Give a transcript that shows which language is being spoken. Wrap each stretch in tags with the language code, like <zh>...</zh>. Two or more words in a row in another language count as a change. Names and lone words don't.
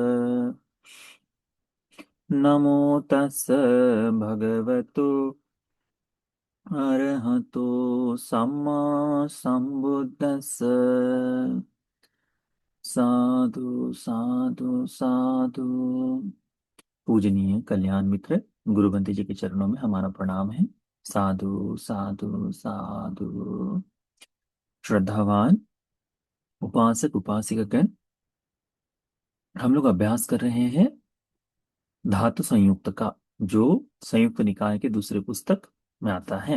<pi>नमो तस् भगवतो अरहतो सम्मा सम्बुद्धस्स। साधु साधु साधु।</pi> <hi>पूजनीय कल्याण मित्र गुरुबंदी जी के चरणों में हमारा प्रणाम है।</hi> <pi>साधु साधु साधु।</pi> <hi>श्रद्धावान उपासक उपासिकागण, हम लोग अभ्यास कर रहे हैं धातु संयुक्त का, जो संयुक्त निकाय के दूसरे पुस्तक में आता है।</hi>